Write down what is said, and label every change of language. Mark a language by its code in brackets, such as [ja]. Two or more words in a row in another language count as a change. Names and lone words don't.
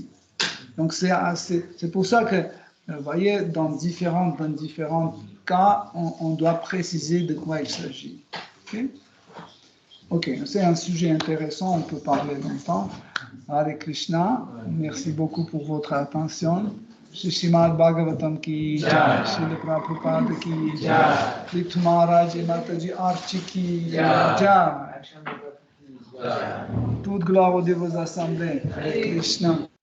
[fr] Donc c'est pour ça que, vous voyez, dans différents cas, on doit préciser de quoi il s'agit. Ok, c'est un sujet intéressant, on peut parler longtemps. [sa] हरे कृष्ण, [fr] merci beaucoup pour votre attention. [hi] श्रीमद् भागवतम् की जय, श्रील प्रभुपाद की जय, पृथु महाराज et माताजी आर्ची की जय. [fr] Toute gloire aux dévots assemblés. [sa] हरे कृष्ण.